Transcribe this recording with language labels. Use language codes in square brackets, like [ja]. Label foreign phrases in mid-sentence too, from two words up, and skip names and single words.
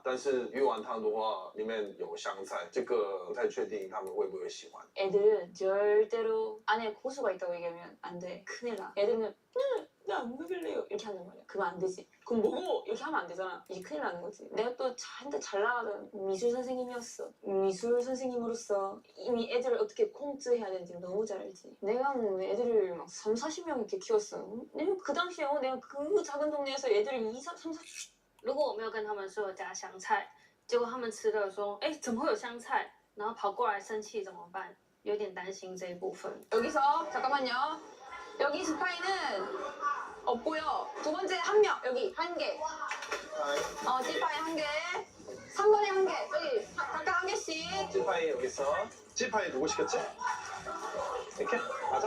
[zh] 但是鱼丸汤的话，里面有香菜，这个不太确定他们会不会喜欢。 [ko] 애들은 절대로 안에 고수가 있다고 얘기하면 안 돼. 큰일 나. 애들은 나 안 먹을래요 이렇게 한단 말이야. 그러면 안 되지. 그럼 먹어 이렇게 하면 안 되잖아. 이게 큰일 나는 거지. 내가 또 한때 잘 나가던 미술 선생님이었어. 미술 선생님으로서 이미 애들을 어떻게 콩트해야 되는지 너무 잘 알지. 내가 뭐 애들을 막 3, 40명 이렇게 키웠어. 내가 그 당시에 내가 그 작은 동네에서 애들을 2, 3, 40... [zh] 如果我没有跟他们说有加香菜，结果他们吃了说，哎，怎么会有香菜？然后跑过来生气怎么办？有点担心这一部分。 [ko] 여기서 잠깐만요. 여기 스파이는 없고요. 두 번째 한 명 여기 한 개. 지파이 한 개. 3번에 한 개. 저기 각각 한 개씩. 지파이 여기 있어. 지파이 누구 시켰지? 이렇게? 맞아?